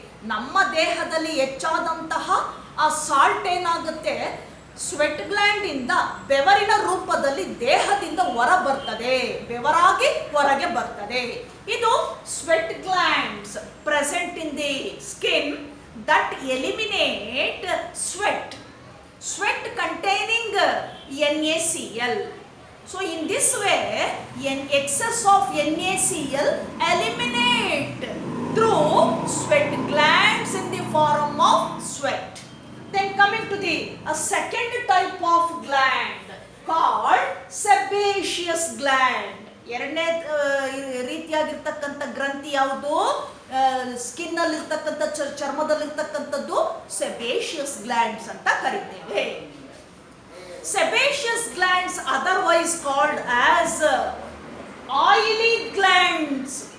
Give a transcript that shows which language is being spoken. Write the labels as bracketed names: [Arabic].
[Kannada] ನಮ್ಮ ದೇಹದಲ್ಲಿ ಹೆಚ್ಚಾದಂತಹ ಆ ಸಾಲ್ಟ್ ಏನಾಗುತ್ತೆ, ಸ್ವೆಟ್ ಗ್ಲ್ಯಾಂಡ್ ಇಂದ ಬೆವರಿನ ರೂಪದಲ್ಲಿ ದೇಹದಿಂದ ಹೊರ ಬರ್ತದೆ, ಬೆವರಾಗಿ ಹೊರಗೆ ಬರ್ತದೆ. [English] ಇದು sweat glands present in the skin that eliminate sweat containing NaCl. So in this way, an excess of NaCl eliminate through sweat glands in the form of sweat. Then coming to the second type of gland called sebaceous gland. [Kannada] ಎರಡನೇ ರೀತಿಯಾಗಿರ್ತಕ್ಕಂಥ ಗ್ರಂಥಿ ಯಾವುದು, skin ಅಲ್ಲಿ ಇರ್ತಕ್ಕಂಥ ಚರ್ಮದಲ್ಲಿರ್ತಕ್ಕಂಥದ್ದು sebaceous glands ಅಂತ ಕರಿತೇವೆ. [English] Sebaceous glands otherwise called as oily glands.